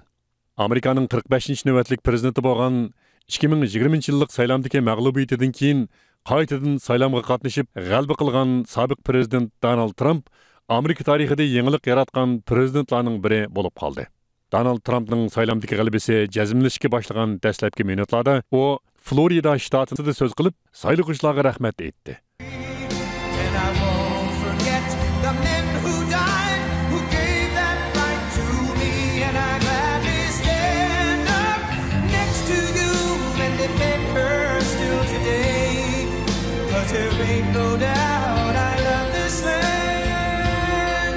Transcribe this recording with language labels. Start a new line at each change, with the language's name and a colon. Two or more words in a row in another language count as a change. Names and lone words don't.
Uzbek: Amerikaning 45-navbatlik prezidenti bo'lgan 2020 yillik saylamdagi mag'lubiyatidan keyin qaytadan saylamga qatnashib g'alaba qilgan sobiq prezident Donald Trump Amerika tarixida yangilik yaratgan prezidentlarning biri bo'lib qoldi. Donald Trumpning saylamdagi g'alabasi jazmlashga boshlagan dastlabki minutlarda u Florida shtatida so'z qilib, saylovchilarga rahmat aytdi.
English: There ain't no doubt I love this land.